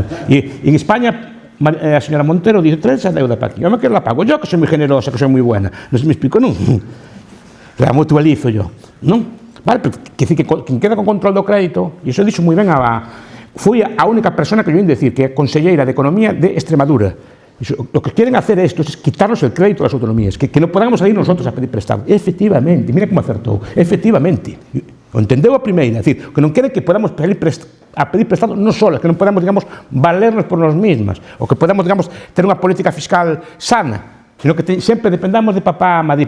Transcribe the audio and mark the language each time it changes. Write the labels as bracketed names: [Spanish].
[Spanish] E en España a señora Montero dice, trae esa deuda para aquí, home, que la pago yo, que soy moi generosa, que soy moi buena. Non se me explico, non? La mutualizo yo, non? [Galician] Vale, pero que decir que quen queda con control do crédito, e iso dixo moi ben foi a única persona que [Spanish] yo oí decir, [Galician] que é conselleira de Economía de Extremadura. [Spanish] Lo que quieren hacer estos es quitarnos el crédito a las autonomías, que no podamos salir nosotros a pedir prestado. [Galician] Efectivamente, mira como acertou, efectivamente. O entendeu a primeira, é dicir, que non queren que podamos pedir prestado non só, que non podamos, digamos, valernos por nós mesmas, ou que podamos, digamos, ter unha política fiscal sana, sino que sempre dependamos de papá a Madrid.